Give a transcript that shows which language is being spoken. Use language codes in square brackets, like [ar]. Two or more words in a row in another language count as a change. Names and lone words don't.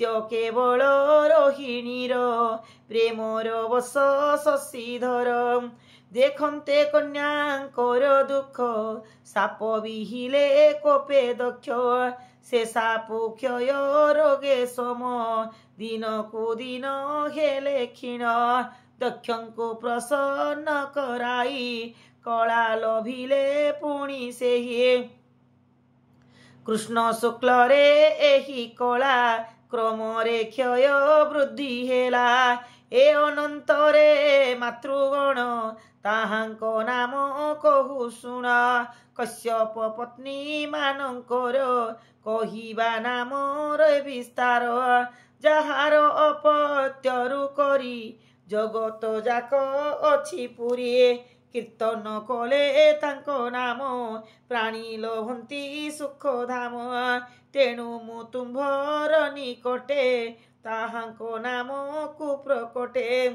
[or] କେବଳ ରୋହିଣୀର ପ୍ରେମର ବଶ ଶଶୀଧର ଦେଖନ୍ତେ କନ୍ୟାଙ୍କର ଦୁଃଖ ସାପ ବିହିଲେ କୋପେ ଦକ୍ଷ ସେ ସାପୁ କ୍ଷୟ ରୋଗେ ସମ ଦିନକୁ ଦିନ ହେଲେ କ୍ଷୀଣ দক্ষଙ୍କୁ ପ୍ରସନ୍ନ କରାଇ କଳା ଲୋଭିଲେ ପୁଣି ସେହି କୃଷ୍ଣ ଶୁକ୍ଳ ରେ ଏହି କଳା କ୍ରମରେ କ୍ଷୟ ବୃଦ୍ଧି ହେଲା ଏ ଅନନ୍ତରେ ମାତୃଗଣ ତାହାଙ୍କୁ ନାମ କହୁ ଶୁଣ କଶ୍ୟପ ପତ୍ନୀ ମାନଙ୍କର କହିବା ନାମ ରେ ବିସ୍ତାର ଯାହାର ଅପତ୍ୟରୁ କରି ଜଗତ ଯାକ ଅଛି ପୁରି କୀର୍ତ୍ତନ କଲେ ତାଙ୍କୁ ନାମ ପ୍ରାଣୀ ଲୋଭନ୍ତି ସୁଖ ଧାମ ତେଣୁ ମୁ ତୁମ୍ଭର ନିକଟେ ତାହାଙ୍କୁ ନାମ କୁ ପ୍ରକଟେ